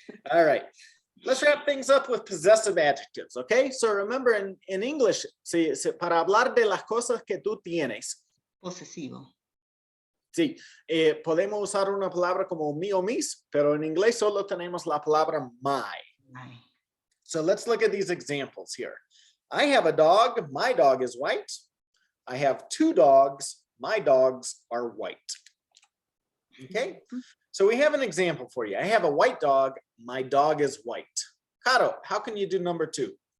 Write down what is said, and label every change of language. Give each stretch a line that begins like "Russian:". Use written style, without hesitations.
English: All right, let's wrap things up with possessive adjectives, okay? So remember in English,
Spanish: para hablar de las cosas que tú tienes, Posesivo. sí, podemos usar una palabra como mi o mis, pero en inglés solo tenemos la palabra my.
English: My. So let's look at these examples here. I have a dog, my dog is white. I have 2 dogs, my dogs are white. Okay, so we have an example for you. I have a white dog, my dog is white. Caro, how can you do number 2?